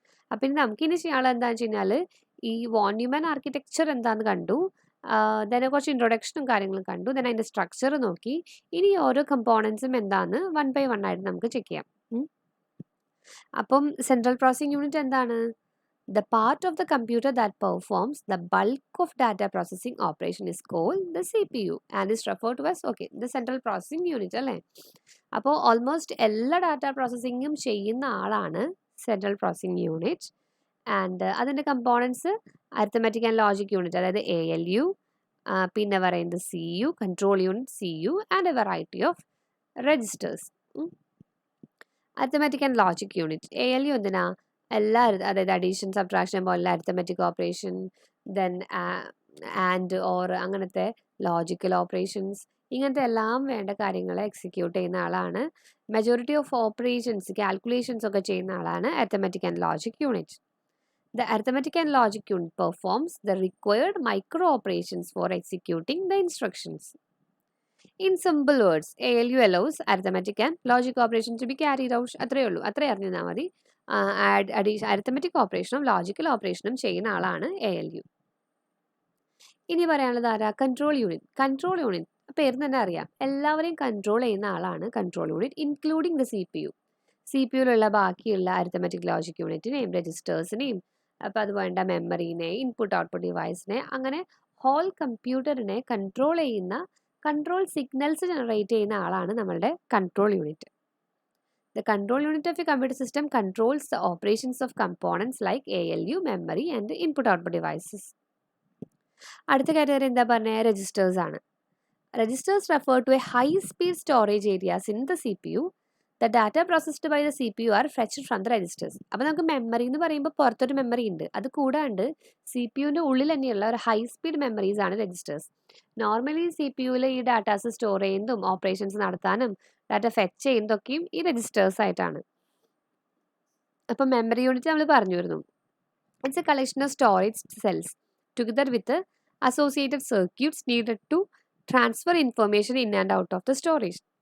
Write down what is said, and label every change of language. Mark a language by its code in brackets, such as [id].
[ml] അപ്പം ഇനി നമുക്കിനി ചെയ്യാനുള്ളത് എന്താണെന്ന് വെച്ച് കഴിഞ്ഞാൽ ഈ വോൺ ന്യൂമാൻ ആർക്കിടെക്ചർ എന്താണെന്ന് കണ്ടു, ദെൻ കുറച്ച് ഇൻട്രൊഡക്ഷനും കാര്യങ്ങളും കണ്ടു, ദെൻ അതിൻ്റെ സ്ട്രക്ചർ നോക്കി. ഇനി ഓരോ കമ്പോണൻസും എന്താണെന്ന് 1 by 1 ആയിട്ട് നമുക്ക് ചെക്ക് ചെയ്യാം. അപ്പം സെൻട്രൽ പ്രോസസ്സിംഗ് യൂണിറ്റ് എന്താണ്? [en] The part of the computer that performs the bulk of data processing operation is called the CPU and is referred to as the central processing unit അല്ലേ. [ml] അപ്പോൾ almost എല്ലാ data പ്രോസസ്സിങ്ങും ചെയ്യുന്ന ആളാണ് central processing unit. And അതിൻ്റെ components arithmetic and logic unit, അതായത് ALU, പിന്നെ പറയുന്നത് CU, control unit CU, [en] And a variety of registers. [ml] Arithmetic and logic unit ALU എന്തിനാ? എല്ലാ, അതായത് അഡീഷൻ സബ്ട്രാക്ഷൻ പോലുള്ള arithmetic operation, then and or അങ്ങനത്തെ logical operations, ഇങ്ങനത്തെ എല്ലാം വേണ്ട കാര്യങ്ങൾ എക്സിക്യൂട്ട് ചെയ്യുന്ന ആളാണ്. മെജോറിറ്റി ഓഫ് ഓപ്പറേഷൻസ്, കാൽക്കുലേഷൻസ് ഒക്കെ ചെയ്യുന്ന ആളാണ് arithmetic and logic unit. [en] The arithmetic and logic unit performs the required micro operations for executing the instructions. In simple words, ALU allows arithmetic and logic operations to be carried out. [ml] അത്രയേ ഉള്ളൂ, അത്രയും അറിഞ്ഞാൽ മതി. Arithmetic ഓപ്പറേഷനും logical ഓപ്പറേഷനും ചെയ്യുന്ന ആളാണ് ALU. ഇനി പറയാനുള്ളത് ആരാ? Control unit. കൺട്രോൾ യൂണിറ്റ് പേര് തന്നെ അറിയാം, എല്ലാവരെയും കൺട്രോൾ ചെയ്യുന്ന ആളാണ് control unit, [en] Including the CPU. [ml] CPUയിലുള്ള ബാക്കിയുള്ള അരിത്തമെറ്റിക് ലോജിക് യൂണിറ്റിനെയും രജിസ്റ്റേഴ്സിനെയും, അപ്പോൾ അത് വേണ്ട മെമ്മറീനെ, ഇൻപുട്ട് ഔട്ട്പുട്ട് ഡിവൈസിനെ, അങ്ങനെ ഹോൾ കമ്പ്യൂട്ടറിനെ കൺട്രോൾ ചെയ്യുന്ന, കൺട്രോൾ സിഗ്നൽസ് ജനറേറ്റ് ചെയ്യുന്ന ആളാണ് നമ്മളുടെ control unit. [en] The control unit of a computer system controls the operations of components like ALU, memory and input-output devices. [ml] അടുത്ത കാറ്റഗറി എന്താ പറഞ്ഞത്? രജിസ്റ്റേഴ്സ് ആണ്. [en] Registers refer to a high speed storage areas in the CPU. The data processed by the CPU are fetched from the registers. [ml] അപ്പോൾ നമുക്ക് memory എന്ന് പറയുമ്പോൾ പുറത്തൊരു memory ഉണ്ട്, അത് കൂടാണ്ട് CPUവിൻ്റെ ഉള്ളിൽ തന്നെയുള്ള ഒരു ഹൈ സ്പീഡ് മെമ്മറീസ് ആണ് രജിസ്റ്റേഴ്സ്. നോർമലി CPUവിൽ ഈ ഡാറ്റാസ് സ്റ്റോർ ചെയ്യുന്നതും ഓപ്പറേഷൻസ് നടത്താനും ഡാറ്റ ഫെച്ച് ചെയ്യുന്നതൊക്കെയും ഈ രജിസ്റ്റേഴ്സ് ആയിട്ടാണ്. അപ്പം മെമ്മറി യൂണിറ്റ് നമ്മൾ പറഞ്ഞിരുന്നു, [en] It's a collection of storage cells together with associated circuits needed to transfer information in and out of the storage.